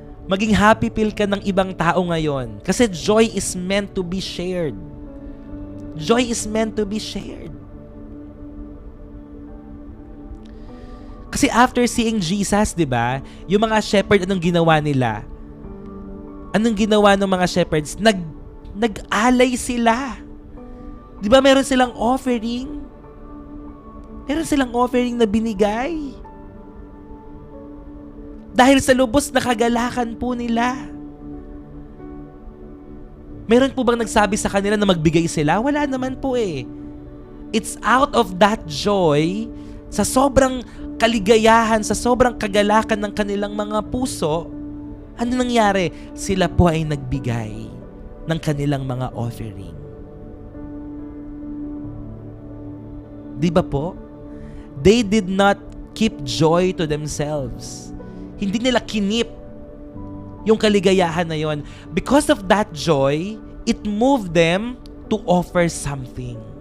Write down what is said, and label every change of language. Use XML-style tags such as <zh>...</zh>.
<tl>Maging happy feel ka ng ibang tao ngayon.</tl> <en>Kasi joy is meant to be shared. Joy is meant to be shared.</en> <tl>Kasi</tl> <en>after seeing Jesus,</en> <tl>di ba, yung mga shepherd, anong ginawa nila? Anong ginawa ng mga shepherds? Nag-alay sila. Di ba meron silang offering? Meron silang offering na binigay. Dahil sa lubos na kagalakan po nila. Meron po bang nagsabi sa kanila na magbigay sila? Wala naman po eh.</tl> <en>It's out of that joy,</en> <tl>sa sobrang kaligayahan, sa sobrang kagalakan ng kanilang mga puso, ano nangyari? Sila po ay nagbigay ng kanilang mga offering. Di ba po?</tl> <en>They did not keep joy to themselves.</en> <tl>Hindi nila kinip yung kaligayahan na yon.</tl> <en>Because of that joy, it moved them to offer something.</en>